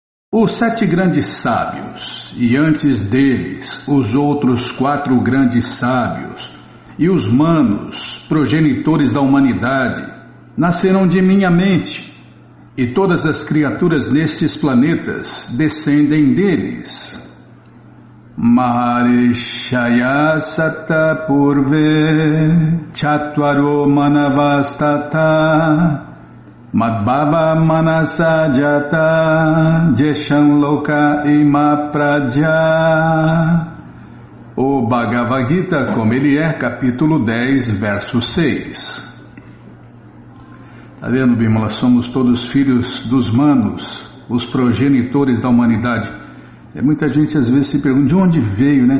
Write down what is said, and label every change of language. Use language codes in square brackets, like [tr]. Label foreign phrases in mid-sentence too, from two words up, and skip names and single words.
[pt] Os 7 grandes sábios, e antes deles os outros 4 grandes sábios, e os manos, progenitores da humanidade, nasceram de minha mente, e todas as criaturas nestes planetas descendem deles. [sa] महर्षयः सप्त पूर्वे चत्वारो मनवस्तथा मद्भावा मानसा जाता येषां लोका इमाः प्रजाः. [pt] O Bhagavad Gita, como ele é, capítulo 10, verso 6. Está vendo, Bimala? Somos todos filhos dos manos, os progenitores da humanidade. Muita gente às vezes se pergunta de onde veio, né?